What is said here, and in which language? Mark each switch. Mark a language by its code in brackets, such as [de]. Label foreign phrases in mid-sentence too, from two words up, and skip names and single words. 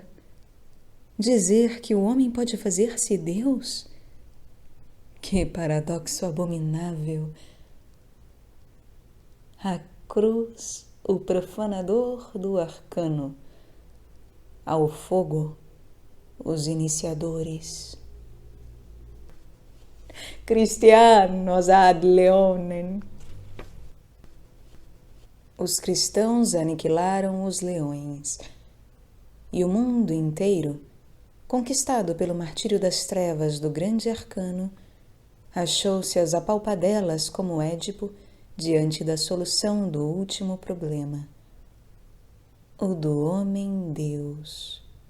[pt] Dizer que o homem pode fazer-se Deus? Que paradoxo abominável! A cruz, o profanador do arcano, ao fogo, os iniciadores. [la] Christianos ad leonem. [pt] Os cristãos aniquilaram os leões, e o mundo inteiro, conquistado pelo martírio das trevas do grande arcano, achou-se às apalpadelas como Édipo diante da solução do último problema, o do homem-Deus.